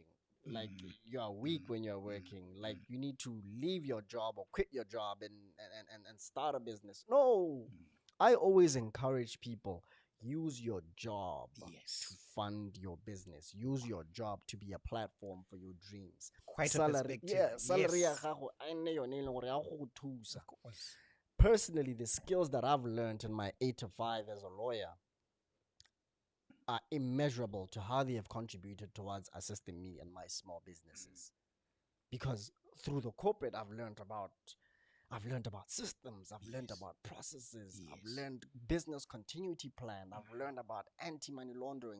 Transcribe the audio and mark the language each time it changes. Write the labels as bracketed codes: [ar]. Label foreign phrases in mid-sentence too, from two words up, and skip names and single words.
[en] Like you are weak when you're working. Like you need to leave your job or quit your job and start a business. No. I always encourage people, use your job to Yes. fund your business. Use your job to be a platform for your dreams. Quite a Salary, perspective. yeah, salary ya Yes. [tn] gago a nne yone e leng gore ya go thusa. [en] Of course. Personally, the skills that I've learned in my 8 to 5 as a lawyer are immeasurable to how they have contributed towards assisting me and my small businesses. Because through the corporate, I've learned about systems, I've learned about processes, I've learned business continuity plan, I've learned about anti-money laundering.